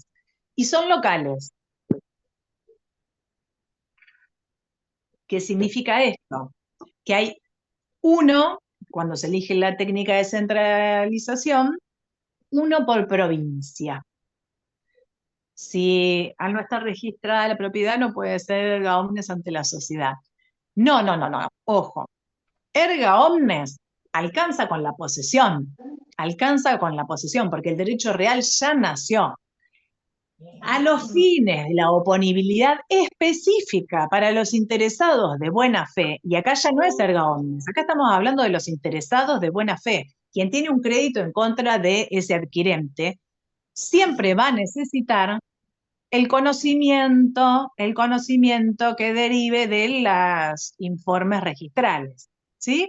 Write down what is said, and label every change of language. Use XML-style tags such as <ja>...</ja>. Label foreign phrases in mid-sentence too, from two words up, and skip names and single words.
<es>Y son locales. ¿Qué significa esto? Que hay uno, cuando se elige la técnica de centralización, uno por provincia. Si al no estar registrada la propiedad no puede ser</es> <la>erga omnes</la> <es>ante la sociedad. No, ojo.</es> <la>Erga omnes</la> <es>alcanza con la posesión, porque el derecho real ya nació. A los fines de la oponibilidad específica para los interesados de buena fe, y acá ya no es</es> <la>erga omnes,</la> <es>acá estamos hablando de los interesados de buena fe, quien tiene un crédito en contra de ese adquirente, siempre va a necesitar el conocimiento que derive de los informes registrales, ¿sí?</es>